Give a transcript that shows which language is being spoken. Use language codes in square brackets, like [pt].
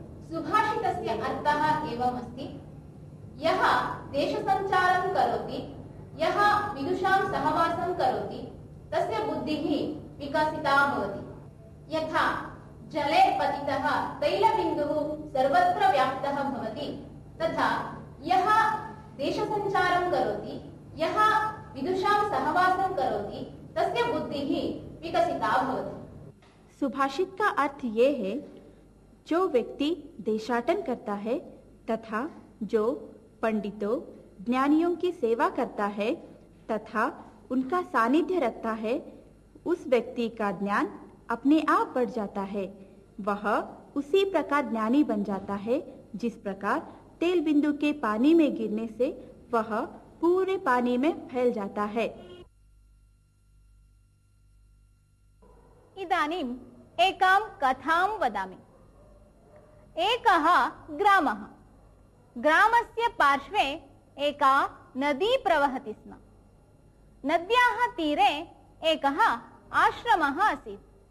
[sa] सुभाषितस्य अर्थः एवमस्ति, यः देशसञ्चारं करोति, यः विदुषां सहवासं करोति, तस्य बुद्धिः विकसिता भवति। यथा जले पतितः तैलबिन्दुः सर्वत्र व्याप्तः भवति, तथा यः देशसञ्चारं करोति, यः विदुषां सहवासं करोति तस्य बुद्धिः विकसिता भवति। [hi] सुभाषित का अर्थ ये है, जो व्यक्ति देशाटन करता है तथा जो पंडितों ज्ञानियों की सेवा करता है तथा उनका सानिध्य रखता है, उस व्यक्ति का ज्ञान अपने आप बढ़ जाता है। वह उसी प्रकार ज्ञानी बन जाता है जिस प्रकार तेल बिंदु के पानी में गिरने से वह पूरे पानी में फैल जाता है। [sa] इदानीम् एकां कथां वदामि। एकः ग्रामः, ग्रामस्य पार्श्वे एका नदी प्रवहति स्म। नद्याः तीरे एकः आश्रमः आसीत्।